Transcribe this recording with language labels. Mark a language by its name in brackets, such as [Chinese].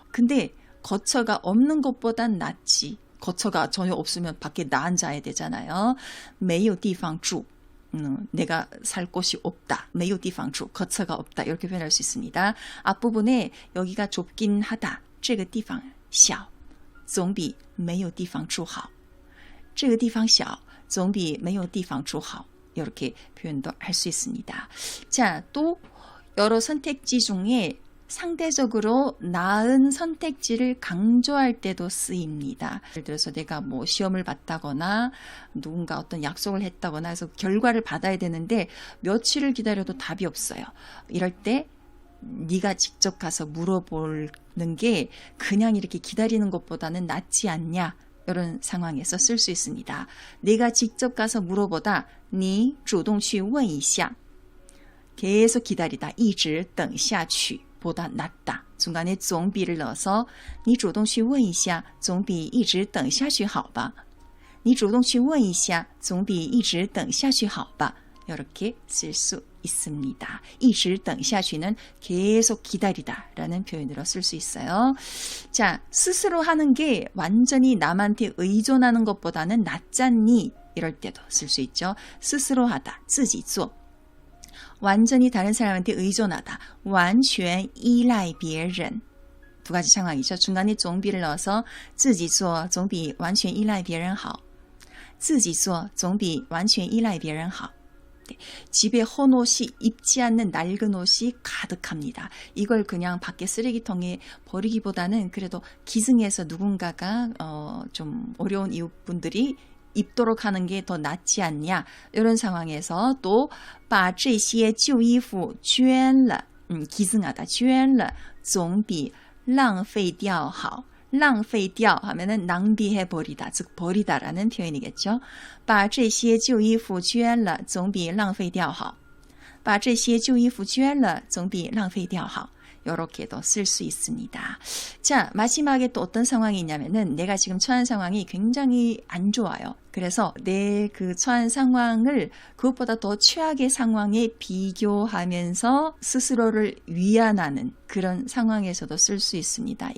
[Korean] 근데 거처가 없는 것보단 낫지. 거처가 전혀 없으면 밖에 나앉아야 되잖아요. [Chinese] 没有地方住. [Korean] 내가 살 곳이 없다. [Chinese] 没有地方住. [Korean] 거처가 없다. 이렇게 표현할 수 있습니다. 앞부분에 여기가 좁긴 하다. [Chinese] 这个地方小总比没有地方住好. 这个地方小总比没有地方住好. [Korean] 이렇게 표현도 할 수 있습니다. 자, 또 여러 선택지 중에 상대적으로 나은 선택지를 강조할 때도 쓰입니다. 예를 들어서 내가 뭐 시험을 봤다거나 누군가 어떤 약속을 했다거나 해서 결과를 받아야 되는데 며칠을 기다려도 답이 없어요. 이럴 때 네가 직접 가서 물어보는 게 그냥 이렇게 기다리는 것보다는 낫지 않냐? 이런 상황에서 쓸 수 있습니다. 내가 직접 가서 물어보다 [Chinese] 你主动去问一下. [Korean] 계속 기다리다 [Chinese] 一直等下去 [Korean] 보다 낫다. 중간에 总比를 넣어서 [Chinese] 你主动去问一下总比一直等下去好吧. 你主动去问一下总比一直等下去好吧. [Korean] 이렇게 쓸 수 있습니다. [Chinese] 一直等下去 [Korean] 는 계속 기다리다 라는 표현으로 쓸 수 있어요. 자, 스스로 하는 게 완전히 남한테 의존하는 것보다는 낫잖니 이럴 때도 쓸 수 있죠. 스스로 하다, [Chinese] 自己做. [Korean] 완전히 다른 사람한테 의존하다, [Chinese] 完全依赖别人. [Korean] 두 가지 상황이죠. 중간에 总比를 넣어서 [Chinese] 自己做总比完全依赖别人好. 自己做总比完全依赖别人好. [Korean] 네, 집에 헌옷이 입지 않는 낡은 옷이 가득합니다. 이걸 그냥 밖에 쓰레기통에 버리기보다는 그래도 기증해서 누군가가 좀 어려운 이웃분들이 입도록 하는 게 더 낫지 않냐. 이런 상황에서 또 [Chinese] 把这些旧衣服捐了. [Korean] 기증하다. [Chinese] 捐了总比浪费掉好. 浪费掉 [Korean] 하면은 낭비해버리다, 즉 버리다라는 표현이겠죠. [Chinese] 把这些旧衣服捐了总比浪费掉好. 把这些旧衣服捐了总比浪费掉好. [Korean] 이렇게도 쓸 수 있습니다. 자, 마지막에 또 어떤 상황이 있냐면은 내가 지금 처한 상황이 굉장히 안 좋아요. 그래서 내 그 처한 상황을 그것보다 더 최악의 상황에 비교하면서 스스로를 위안하는 그런 상황에서도 쓸 수 있습니다.